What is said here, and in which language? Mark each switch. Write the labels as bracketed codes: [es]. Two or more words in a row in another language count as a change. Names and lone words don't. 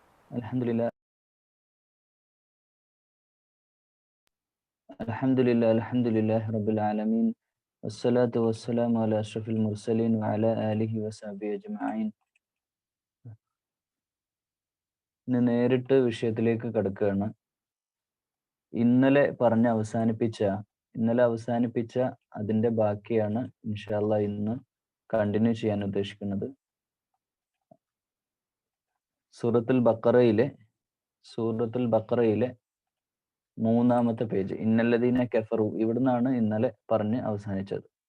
[ar] الحمد لله، الحمد لله، رب العالمين. والصلاة والسلام على أشرف المرسلين وعلى آله وصحبه أجمعين. [ml] ഇന്ന് നേരിട്ട് വിഷയത്തിലേക്ക് കടക്കുകയാണ്. ഇന്നലെ അവസാനിപ്പിച്ച അതിന്റെ ബാക്കിയാണ് [ar] إن شاء الله [ml] ഇന്ന് കണ്ടിന്യൂ ചെയ്യാൻ ഉദ്ദേശിക്കുന്നത്. സൂറത്തുൽ ബഖറയിലെ 3-ാമത്തെ പേജ്, [ar] إن الذين كفروا, [ml] ഇവിടുന്നാണ് ഇന്നലെ പറഞ്ഞ് അവസാനിച്ചത്.